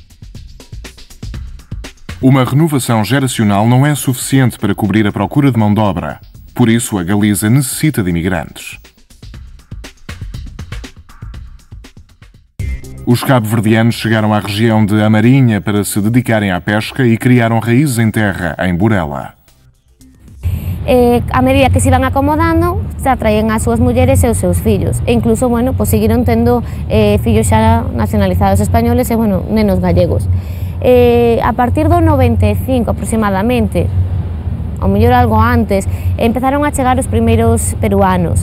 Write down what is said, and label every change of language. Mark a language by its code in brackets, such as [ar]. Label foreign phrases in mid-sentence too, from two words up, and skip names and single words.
[pt] Uma renovação geracional não é suficiente para cobrir a procura de mão de obra. Por isso, a Galiza necessita de imigrantes. Os cabo-verdianos chegaram à região de Amarinha para se dedicarem à pesca e criaram raízes em terra, em Burela. [gl] A medida que se iban acomodando, xa traían as súas mulleres e os seus fillos. E incluso, [es] bueno, pues [gl] seguiron tendo fillos xa nacionalizados españoles e, bueno, nenos gallegos. A partir do 95 aproximadamente, ou mellor algo antes, empezaron a chegar os primeiros peruanos.